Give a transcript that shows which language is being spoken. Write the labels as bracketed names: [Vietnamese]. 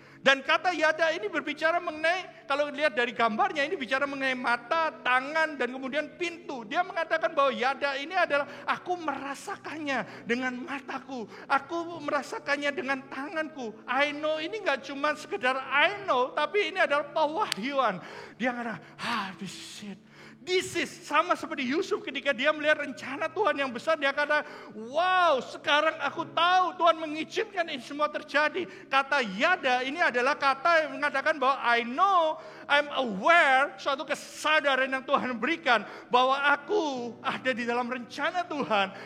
[Indonesian] Dan kata yada ini berbicara mengenai, kalau lihat dari gambarnya ini bicara mengenai mata, tangan, dan kemudian pintu. Dia mengatakan bahwa yada ini adalah aku merasakannya dengan mataku. Aku merasakannya dengan tanganku. [English] I know [Indonesian] ini gak cuma sekedar I know, tapi ini adalah pewahyuan. Dia mengatakan, [English] this is it. This is [Indonesian] sama seperti Yusuf ketika dia melihat rencana Tuhan yang besar. Dia kata, wow, sekarang aku tahu Tuhan mengizinkan ini semua terjadi. Kata yada ini adalah kata yang mengatakan bahwa [English] I know, I'm aware, [Indonesian] suatu kesadaran yang Tuhan berikan bahwa aku ada di dalam rencana Tuhan.